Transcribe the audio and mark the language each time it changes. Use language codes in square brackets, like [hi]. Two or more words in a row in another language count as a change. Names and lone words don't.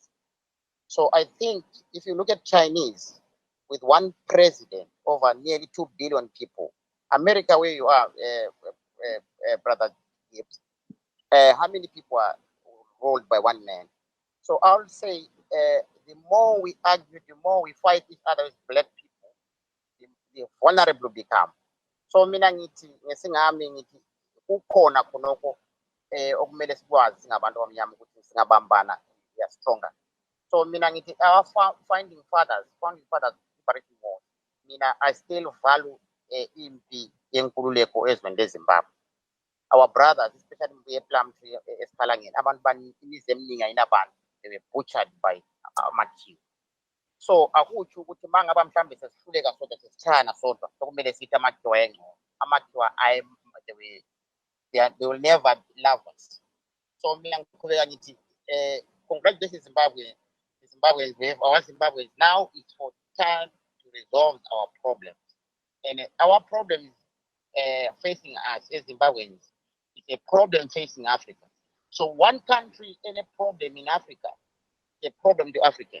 [en] So I think if you look at Chinese, with one president over nearly 2 billion people, America where you are, Brother Gibbs, how many people are ruled by one man? So I would say the more we argue, the more we fight each other as black people, the vulnerable become. [nd] So mina ngithi ngesingami ngithi kukhona khonoko okumele sikwazi singabantu abamnyama ukuthi singabambana, [en] we are stronger. So [nd] mina ngithi [en] our founding fathers liberation war, mina I still value [nd] impi yenkululeko ezweni leZimbabwe. [en] Our brothers, especially in Plumtree, Espalangeni, [nd] abantu banimizi eminingi ayinabantu, [en] they were butchered by amajiwe. [nd] So akutsho ukuthi mangaba mhlambe sesihluleka sodwa sesichana sodwa sokumele sithi amajiwa engcono. [en] Amajiwa they will never love us. [nd] So mina ngiqhubeka ngithi congratulations Zimbabwe. [en] Our Zimbabweans, now it's for time to resolve our problems. And our problem is facing us as Zimbabweans. It's a problem facing Africa. So one country, any problem in Africa, a problem to Africans.